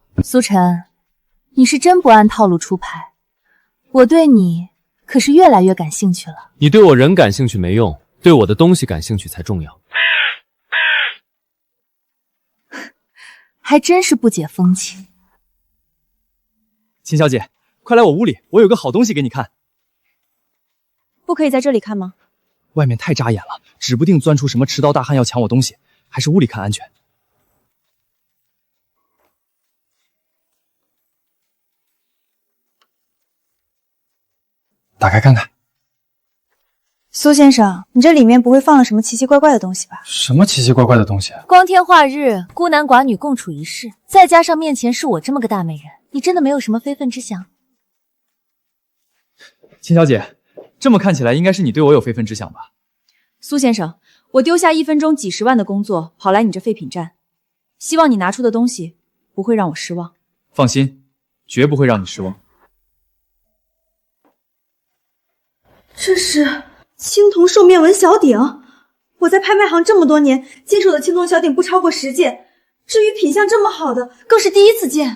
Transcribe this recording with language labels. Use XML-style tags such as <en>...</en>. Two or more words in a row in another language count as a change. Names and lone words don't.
<zh>蘇晨，你是真不按套路出牌，我對你可是越來越感興趣了。你對我人感興趣沒用，對我的東西感興趣才重要。還真是不解風情。秦小姐，快來我屋裡，我有個好東西給你看。不可以在這裡看嗎？外面太扎眼了，指不定鑽出什麼持刀大漢要搶我東西，還是屋裡看安全。打開看看。蘇先生，你這裡面不會放了什麼奇奇怪怪的東西吧？什麼奇奇怪怪的東西？光天化日，孤男寡女共處一室，再加上面前是我這麼個大美人，你真的沒有什麼非分之想？秦小姐，這麼看起來應該是你對我有非分之想吧？蘇先生，我丟下1分鐘幾10萬的工作，跑來你這廢品站，希望你拿出的東西不會讓我失望。放心，絕不會讓你失望。這是青銅獸面紋小鼎，我在拍賣行這麼多年，經手的青銅小鼎不超過10件，至於品相這麼好的，更是第一次見。</zh>